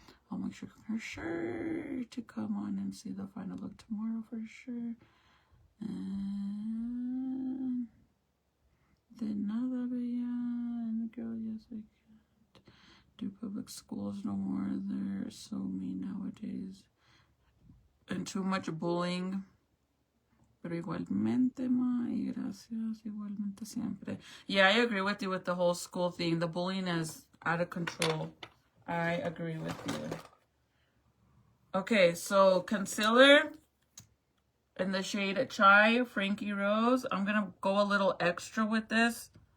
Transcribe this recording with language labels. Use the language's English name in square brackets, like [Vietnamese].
[English] I'll make sure to come on and see the final look tomorrow for sure. And then nada, and the girl, yes, I can't do public schools no more. They're so mean nowadays. And too much bullying. [Spanish] Pero igualmente, ma, y gracias, igualmente siempre. [English] Yeah, I agree with you with the whole school thing. The bullying is out of control. I agree with you. Okay, so concealer in the shade Chai, Frankie Rose. I'm going to go a little extra with this.